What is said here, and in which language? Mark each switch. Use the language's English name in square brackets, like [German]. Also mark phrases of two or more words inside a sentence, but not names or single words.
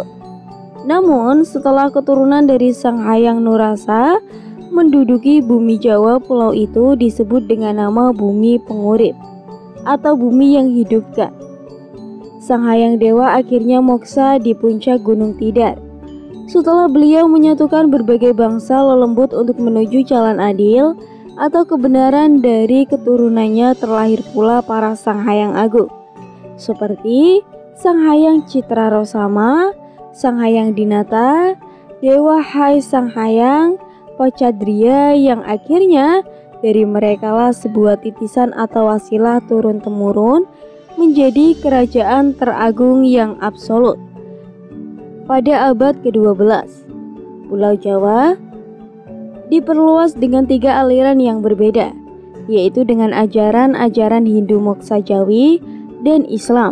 [Indonesian] Namun setelah keturunan dari Sang Hyang Nurasa menduduki bumi Jawa, pulau itu disebut dengan nama Bumi Pengurip atau bumi yang hidupkan. Sang Hyang Dewa akhirnya moksa di puncak Gunung Tidar. Setelah beliau menyatukan berbagai bangsa lelembut untuk menuju jalan adil atau kebenaran, dari keturunannya terlahir pula para Sang Hyang Agung, seperti Sang Hyang Citrarosama, Sang Hyang Dinata, Dewa Hai Sang Hyang, Pacadria, yang akhirnya dari merekalah sebuah titisan atau wasilah turun-temurun menjadi kerajaan teragung yang absolut. Pada abad ke-12, Pulau Jawa diperluas dengan 3 aliran yang berbeda, yaitu dengan ajaran-ajaran Hindu Moksa Jawi dan Islam.